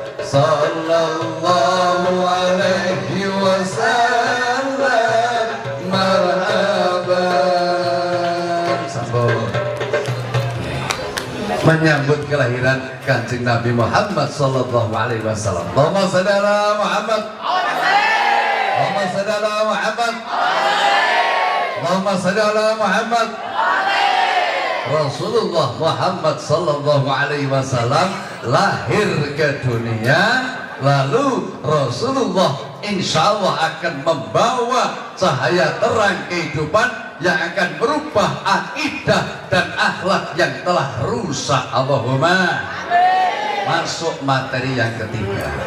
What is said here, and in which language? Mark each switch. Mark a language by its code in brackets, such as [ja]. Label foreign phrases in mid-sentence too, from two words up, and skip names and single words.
[ar] صلى الله عليه وسلم مرحبا. [id] Sambut menyambut kelahiran Kanjeng Nabi Muhammad [ar] صلى الله عليه وسلم. اللهم صل على محمد. اللهم صل على محمد. اللهم صل على محمد. [id] Rasulullah Muhammad [ar] صلى الله عليه وسلم [id] lahir ke dunia, lalu Rasulullah [ar] إن شاء الله [id] akan membawa cahaya terang kehidupan yang akan merubah akidah dan akhlak yang telah rusak. Allahumma. Masuk materi yang ketiga.